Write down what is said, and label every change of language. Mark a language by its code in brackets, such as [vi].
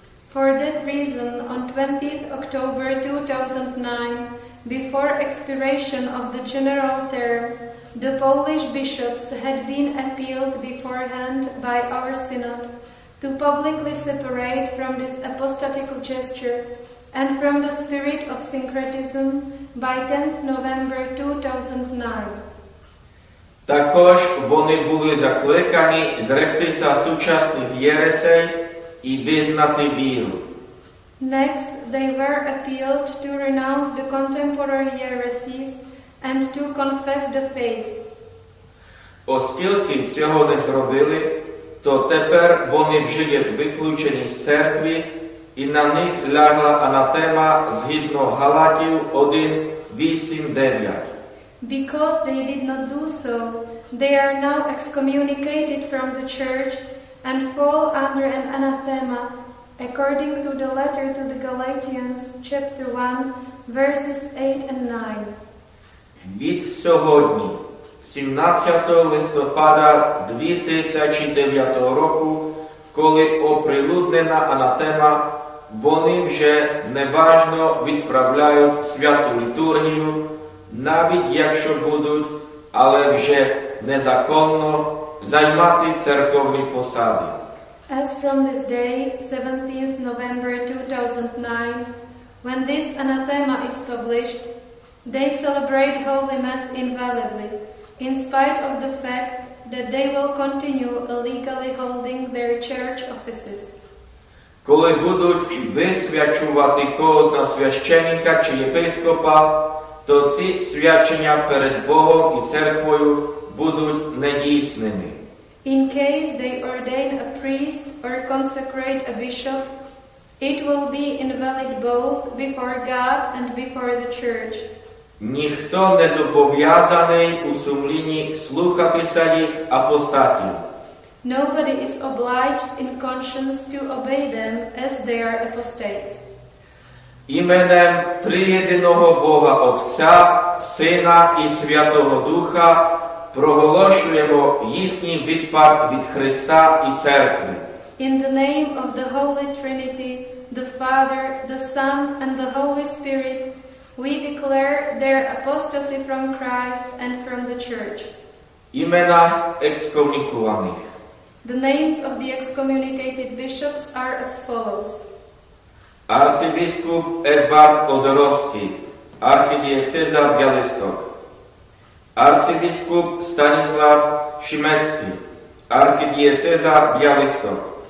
[en] For that reason, on 20th October 2009, before expiration of the general term, the Polish bishops had been appealed beforehand by our synod to publicly separate from this apostatical gesture and from the spirit of syncretism by 10th November 2009. [uk] Також вони були закликані зректися сучасних єресей і визнати віру. [en] Next, they were appealed to renounce the contemporary heresies and to confess the faith. [uk] Оскільки цього не зробили, то тепер вони вже є виключені з церкви і на них лягла анатема згідно Галатів 1:8-9. [en] Because they did not do so, they are now excommunicated from the church and fall under an anathema, according to the letter to the Galatians, chapter 1, verses 8 and 9. [uk] Від сьогодні, 17 листопада 2009 року, коли оприлюднена анатема, вони вже неважно відправляють святу літургію, навіть якщо будуть, але вже незаконно займати церковні посади. [en] As from this day, 17th November 2009, when this anathema is published, they celebrate Holy Mass invalidly, in spite of the fact that they will continue illegally holding their church offices. [uk] Коли будуть висвячувати когось на священника чи єпископа, то ці свячення перед Богом і церквою будуть недійсними. [en] In case they ordain a priest or consecrate a bishop, it will be invalid both before God and before the church. [uk] Ніхто не зобов'язаний у сумлінні слухатися їх апостатів. [en] Nobody is obliged in conscience to obey them as they are apostates. [uk] Іменем триєдиного Бога Отця, Сина і Святого Духа проголошуємо їхній відпад від Христа і Церкви. [en] In the name of the Holy Trinity, the Father, the Son, and the Holy Spirit, we declare their apostasy from Christ and from the Church. [uk] Імена екскомунікованих. [en] The names of the excommunicated bishops are as follows. [uk] Арцибіскуп Едвард Озоровський, архідієцеза Бялисток. Арцибіскуп Станіслав Шимецький, архідієцеза Бялисток.